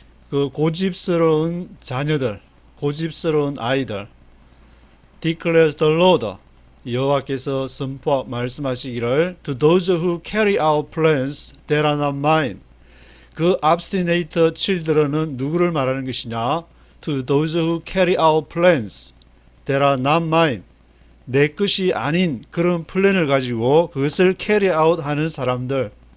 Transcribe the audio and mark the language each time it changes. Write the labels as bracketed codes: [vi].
[ko] 그 고집스러운 자녀들, 고집스러운 아이들. [en] Declares the Lord. [ko] 여호와께서 말씀하시기를 [en] to those who carry out plans that are not mine. [ko] 그 [en] obstinate children [ko] 은 누구를 말하는 것이냐? [en] To those who carry out plans that are not mine. [ko] 내 것이 아닌 그런 플랜을 가지고 그것을 [en] carry out [ko] 하는 사람들.